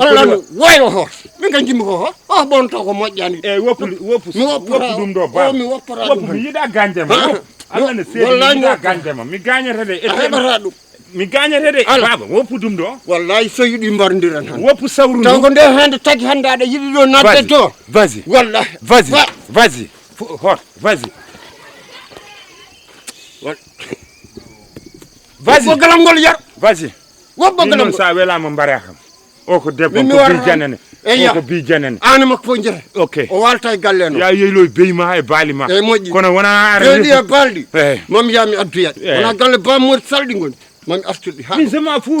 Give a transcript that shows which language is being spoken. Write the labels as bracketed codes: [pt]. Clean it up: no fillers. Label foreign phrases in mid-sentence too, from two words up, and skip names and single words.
[ff] allah no wayno hoor min kan jimmi ko o bonta ko moƴƴani e woppu mi woppata ɗum ɗo ba mi woppata woppu ɗum mi yiɗa gañdema allah ne seedi wallahi mi mi yiɗa woppata. gañdema mi gañata de a heɓata ɗum mi gañata de Allah. baba woppu ɗum ɗo wallahi so yiɗi mbardiran tan woppu sawru taw ndu ko nde hande tagi hande aɗa yiɗi ɗo nadde to [fr] vas-y [ff] wallahi [fr] vas-y vas-y hot vas-y [ff] woppo galam ngol yar [fr] vas-y [ff] woppo galam non ngol sa welama mbara kam o ko debbo Min mi ko wara bi janane eya. o ko bi janane an makko fof jeere ok o walta e galle no ya yeylo bey ma e baali ma e moƴƴi kono wona reedi e balɗi Eh. mami yami adduyaɗe Eh. wona galle bammoɗi salɗi goni mami artirɗi ha min sama fu